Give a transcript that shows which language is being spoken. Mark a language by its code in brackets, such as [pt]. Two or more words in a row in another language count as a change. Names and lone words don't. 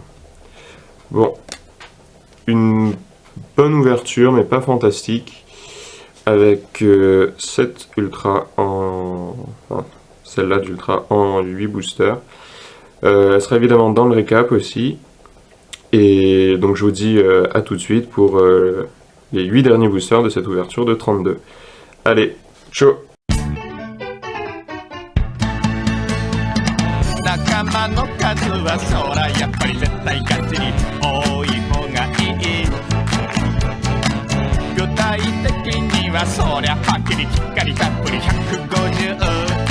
[fr] Bon, une bonne ouverture, mais pas fantastique, avec 7 ultra en... Enfin, celle-là d'Ultra en 8 boosters. Elle sera évidemment dans le récap aussi. Et donc je vous dis à tout de suite pour les 8 derniers boosters de cette ouverture de 32. Allez, chaud! [ja] 仲間の数はそらやっぱり絶対ガチに多い方がいい具体的にはそりゃはっきりきっかりたっぷり150